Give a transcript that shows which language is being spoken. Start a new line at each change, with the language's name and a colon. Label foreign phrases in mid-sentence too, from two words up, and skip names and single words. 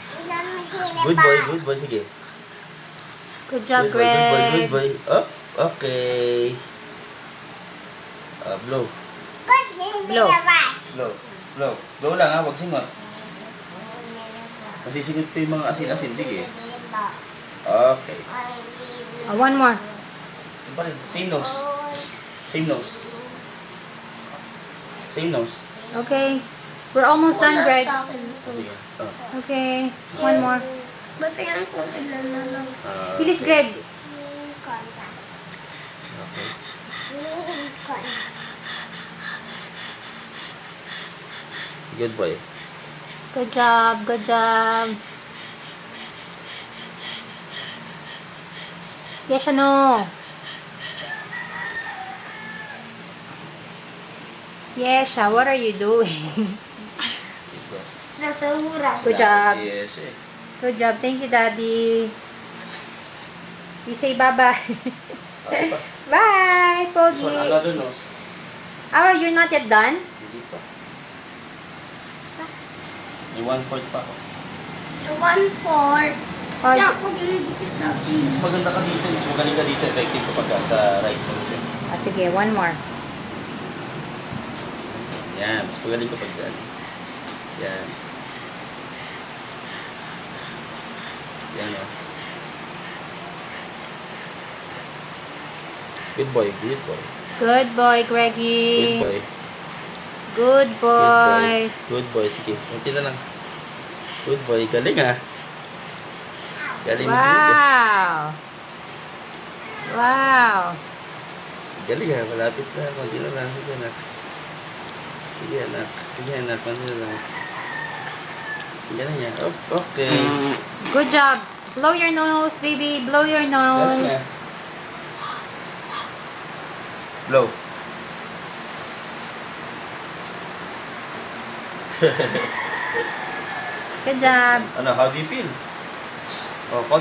English: Good boy, good boy. Sige. Good job, Good boy, good boy, Greg. good boy. Oh, okay. Blow. Blow. Blow. Blow.
Filipino: Blow lang ha, huwag singot. Masisingot pa yung mga asin-asin. Sige.
English: Okay. One more.
Filipino: Yun pa rin.
English: Same nose. Same nose. Same nose. Okay. We're almost done, Greg.
Filipino: Sige.
English: Okay. One more.
Filipino: Ba't yan kung ilan na lang? Bilis, Greg.
English: Okay. Good boy. Good job. Good job. Yes, ano? Yes, what are you doing?
Filipino: Natahura.
English: Good job. Yes eh. Good job. Thank you, Daddy. You say bye-bye. Bye, This one,
Filipino: Pogi.
English: another nose. Oh, you're not yet done?
Filipino: Hindi pa. May 1/4 pa ako. 1/4. Oh, Yeah, pag nilidikit natin. Mas maganda ka dito. Mas magaling ka dito. Effective kapag sa
English: right nose
Filipino: eh.
English: sige, one more.
Filipino: Yan. Mas magaling kapag dyan. Yan. Yan o.
English: Good boy. Good boy. Good boy, Good Greggy. boy. Good boy. Good boy.
Filipino: Sige. Kunti na lang.
English: Good boy.
Filipino: Galing ha. Galing mo. Wow. Wow. Galing ha. Malapit na. Kunti na lang. Sige anak. Sige anak. Sige anak. Kunti na lang. Galing ha.
English: Oh, okay. Good job. Blow your nose, baby. Blow your
Filipino: Galing
English: nose.
Filipino: ha. Blow.
English: Good job. Ano, how do you feel? Oh,